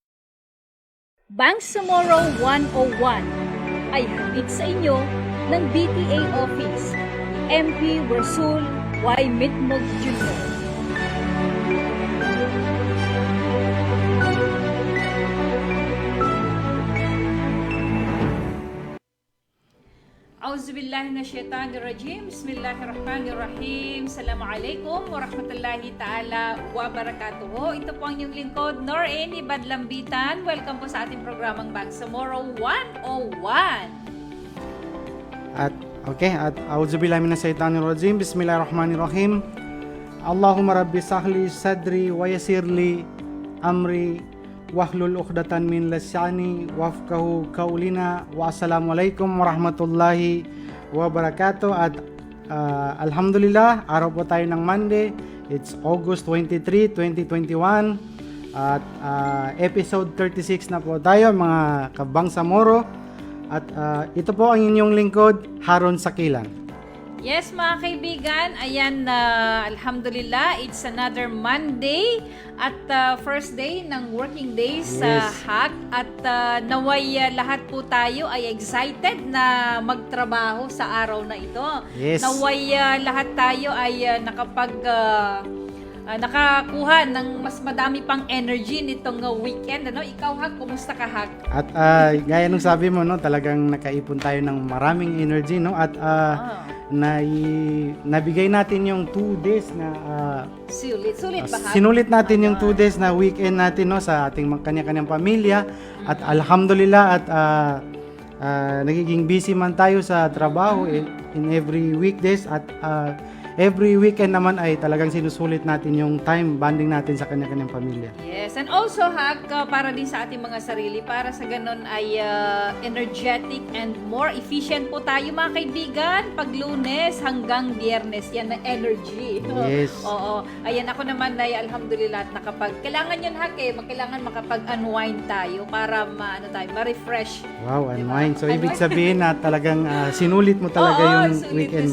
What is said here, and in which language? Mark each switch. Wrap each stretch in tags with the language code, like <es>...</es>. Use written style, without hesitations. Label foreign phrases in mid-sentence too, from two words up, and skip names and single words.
<tl>Bangsamoro 101 ay hatid sa inyo ng BTA Office ni MP Rasul Y. Mitmug Jr.</tl> <ar>أعوذ بالله من الشيطان الرجيم. بسم الله الرحمن الرحيم. السلام عليكم ورحمة الله تعالى وبركاته. Ito po ang inyong lingkod, Nor-ain Lambitan. Welcome po sa ating programang Bangsamoro 101. At أعوذ بالله من الشيطان الرجيم. بسم الله الرحمن الرحيم. اللهم رب اشرح لي صدري ويسر لي أمري واحلل عقدة من لساني يفقهوا قولي. والسلام عليكم ورحمة الله وبركاته.</ar> <tl>At alhamdulillah, araw po tayo ng Monday.</tl> <en>It's August 23, 2021.</en> <tl>At episode 36 na po tayo, mga kabangsamoro. At ito po ang inyong lingkod, Haron Sakilan. Yes, mga kaibigan, ayan, alhamdulillah,</tl> <en>it's another Monday</en> <tl>at first day ng</tl> <en>working days</en> <tl>sa HAC at naway lahat po tayo ay excited na magtrabaho sa araw na ito. Yes. Naway lahat tayo ay nakapag nakakuha ng mas madami pang energy nitong weekend. Ano? Ikaw, Hag, kumusta ka, Hag? At gaya nung sabi mo, no, talagang nakaipon tayo ng maraming energy, no? At nabigay natin yung 2 days na Sulit ba, Hag? sinulit natin yung 2 days na weekend natin, no, sa ating kanya-kanyang pamilya. At alhamdulillah at nagiging busy man tayo sa trabaho</tl> <en>in every weekdays</en> <tl>at</tl> <en>every weekend</en> <tl>naman ay talagang sinusulit natin yung</tl> <en>time bonding</en> <tl>natin sa kanya-kanyang pamilya.</tl> <en>Yes, and also,</en> <tl>Hag, para din sa ating mga sarili, para sa ganun ay</tl> <en>energetic and more efficient</en> <tl>po tayo, mga kaibigan, pag Lunes hanggang Biyernes, yan na energy.</tl> <en>Yes.</en> <tl>Oo. Ayan, ako naman ay alhamdulillah at kailangan yun, Hag, kailangan makapag-unwind tayo para ma-refresh.</tl> <en>Wow, unwind.</en> <tl>So, ibig sabihin na talagang sinulit mo talaga yung weekend mo.</tl>